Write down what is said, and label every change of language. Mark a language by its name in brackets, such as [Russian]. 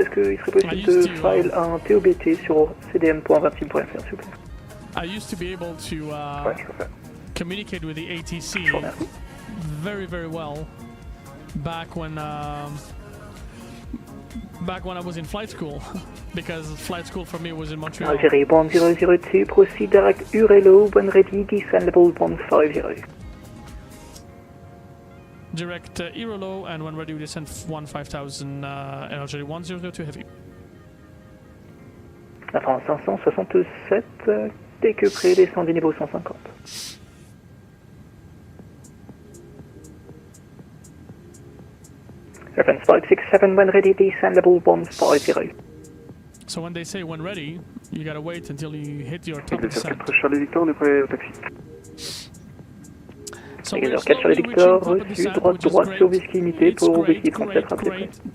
[French] Est-ce qu'il serait possible de file un TOBT sur cdm.26.fr, s'il vous plaît? [English] I used to be able to [French] Ouais, je le fais. [English] communicate with the ATC very well back when I was in flight school because flight school for me was in Montreal. Algeria 1002, proceed direct Urelo, when ready, descend level 150. Direct Irolo, and when ready we descend 15,000 and Algeria 1002 heavy. [French] La France 567, dès que prêt, descendez niveau 150. [English] Reference 567, when ready, descend level 150. So when they say when ready, you gotta wait until you hit your top descent. [French] Charlie Victor, on est prêt au taxi. [English] So [French] Égaliseur 4 Charlie Victor, reçu, droite sur Whisky Unité pour Whisky 37, rappelez.